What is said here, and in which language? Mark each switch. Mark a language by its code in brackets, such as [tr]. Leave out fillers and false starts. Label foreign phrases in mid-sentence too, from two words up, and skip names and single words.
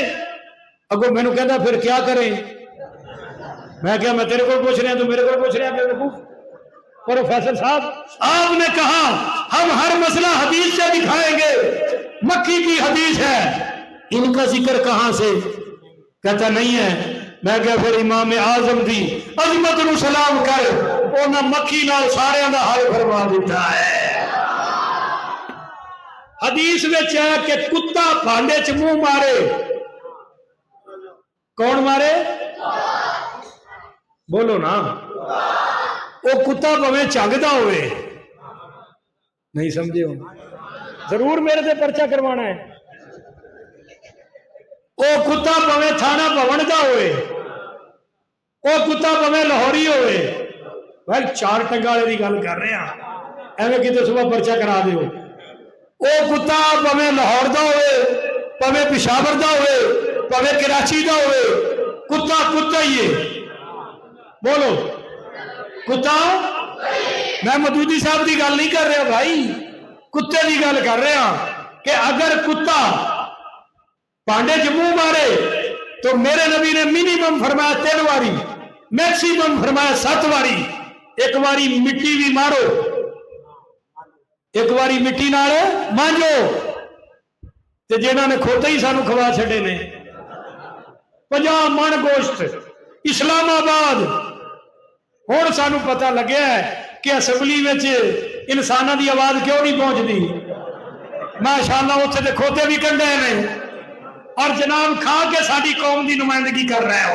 [ur] اگو میں نے کہتا پھر کیا کریں؟ میں کہا میں تیرے کو پوچھ رہا تو میرے کو پوچھ رہا کہ پروفیسر صاحب آپ نے کہا ہم ہر مسئلہ حدیث سے دکھائیں گے، مکی کی حدیث ہے، ان کا ذکر کہاں سے؟ [pa] کہتا نہیں ہے۔ میں کہا پھر امام اعظم دی عظمت نو سلام کر، انہاں مکھی نال سارے دا حل فرما دیتا ہے۔ حدیث وچ ہے کہ کتا بھانڈے چ منہ مارے، کون مارے؟ بولو نا، وہ کتا پویں چنگدا ہوئے، نہیں سمجھے ہو؟ [ur] ضرور میرے سے پرچہ کروانا ہے۔ [pa] وہ کتا پویں تھانہ بھون دا ہوئے، وہ کتا پویں لاہوری ہوئے، بھائی چار ٹنگا والے کی گل کر رہے ہیں، ایویں کتے صبح پرچہ کرا دیو۔ وہ کتا پویں لاہور دا ہوئے، پویں پشاور دا ہوئے، پویں کراچی دا ہوئے، کتا کتا ہی ہے۔ بولو کتا، میں مدودی صاحب کی گل نہیں کر رہا بھائی، کتے کی گل کر رہا کہ اگر کتا پانڈے چ منہ مارے تو میرے نبی نے منیمم فرمایا 3 باری، میکسیمم فرمایا 7 باری۔ ایک باری مٹی بھی مارو، ایک باری مٹی نال مانجو، تے جنہاں نے کھوتے ہی سانو کھوا چھڑے نے 50 من گوشت اسلام آباد۔ [ur] ہوں سانو پتہ لگیا ہے کہ اسمبلی میں انسانوں کی آواز کیوں نہیں پہنچتی۔ ماشاءاللہ اتنے تو کھوتے بھی کنڈے نے، اور جناب کھا کے ساری قوم کی نمائندگی کر رہے ہو۔